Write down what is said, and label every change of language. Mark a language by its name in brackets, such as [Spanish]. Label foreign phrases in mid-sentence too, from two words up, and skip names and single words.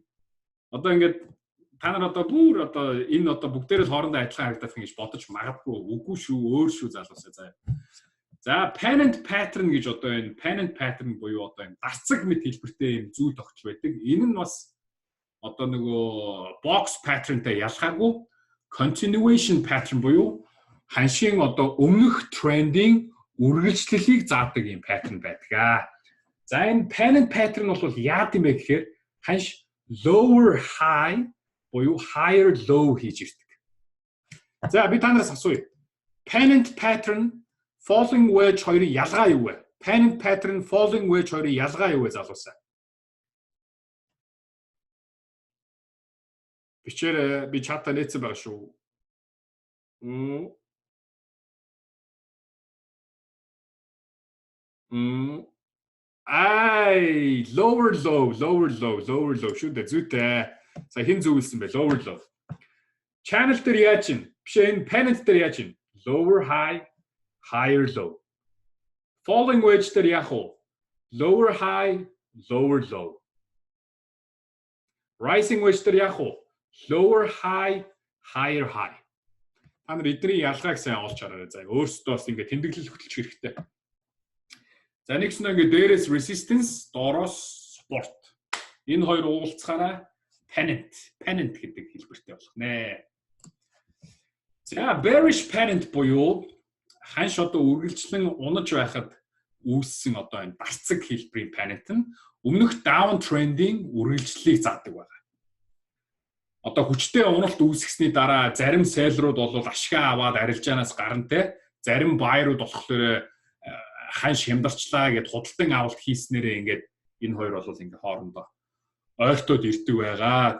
[Mongolian] Одоо ингээд та нар одоо бүр одоо энэ одоо бүгдээрээ л хоорондоо адилхан харагдах юм гэж бодож магадгүй. Үгүй шүү, өөр шүү залуусаа заяа. За [English] pennant pattern [Mongolian] гэж одоо энэ [English] pennant pattern [Mongolian] буюу одоо энэ дарцаг мэт хэлбэртэй юм зүйл тогтч байдаг. Энэ нь бас одоо нөгөө [English] box patternтай [Mongolian] ялгаагүй [English] continuation pattern [Mongolian] буюу ханшийн одоо өмнөх трендing үргэлжлэлийг заадаг юм pattern байдаг. За энэ [English] pennant pattern [Mongolian] бол яад юм бэ гэхээр ханш [English] lower high [Mongolian] буюу [English] higher low [Mongolian] хийж ирдэг. За би танараас асууя. [English] Pennant pattern falling wedge [Mongolian] хоёрын ялгаа юу вэ? [English] Pennant pattern falling wedge [Mongolian] хоёрын ялгаа юу вэ залуусаа? Бичээрэй, би чатаа нээсэн байгаа шүү. Ай, [English] lower low [Mongolian] шүү дээ зүйтэй. За хин зөвлөсөн бэ? [English] Lower low. [Mongolian] Channel дээр яаж чинь? Биш энэ pennant дээр яаж чинь? [English] Lower high, higher low. Falling wedge [Mongolian] дээр яах вэ? [English] Lower high, lower low. Rising wedge [Mongolian] дээр яах вэ? [English] Lower high, higher high. [Mongolian] Та нар эдний ялгааг сайн олж хараарай. За өөрсдөө бас ингэ тэмдэглэл хөтөлчих хэрэгтэй. За нэгс нь ингэ дээрээс resistance, доороос support. Энэ хоёр уулзахаараа pennant гэдэг хэлбэртэй болох нэ. За [English] bearish pennant [Mongolian] буюу ханш одоо үргэлжлэн унаж байхад үүссэн одоо энэ дарцаг хэлбэрийн pennant нь өмнөх [English] down trending [Mongolian] үргэлжлэлийг заадаг байна. Одоо хүчтэй уналт үүсгэсний дараа зарим селлерууд бол ашгаа аваад арилжаанаас гарантай, зарим buyer-ууд болохоор ханш хямдарчлаа гэд худалдан авалт хийснээрээ ингээд энэ хоёр бол ингээ хоорондоо ойртоод ирдэг байгаа.